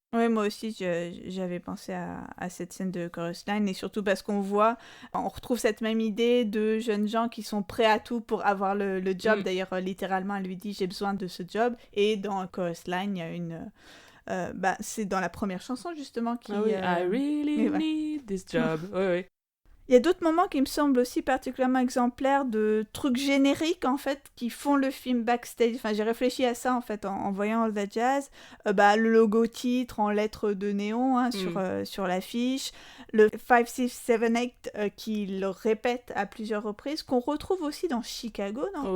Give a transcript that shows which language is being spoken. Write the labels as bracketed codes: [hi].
[fr] Oui, moi aussi, j'avais pensé à cette scène de Chorus Line, et surtout parce qu'on retrouve cette même idée de jeunes gens qui sont prêts à tout pour avoir le job. D'ailleurs, littéralement, elle lui dit « j'ai besoin de ce job ». Et dans Chorus Line, il y a une... c'est dans la première chanson, justement, qui... Ah oui, [en] I really need this job. [fr] Oui. Il y a d'autres moments qui me semblent aussi particulièrement exemplaires de trucs génériques, en fait, qui font le film backstage. Enfin, j'ai réfléchi à ça, en fait, en voyant All That Jazz. Le logo titre en lettres de néon sur l'affiche. Le 5, 6, 7, 8 qui le répète à plusieurs reprises, qu'on retrouve aussi dans Chicago, non ?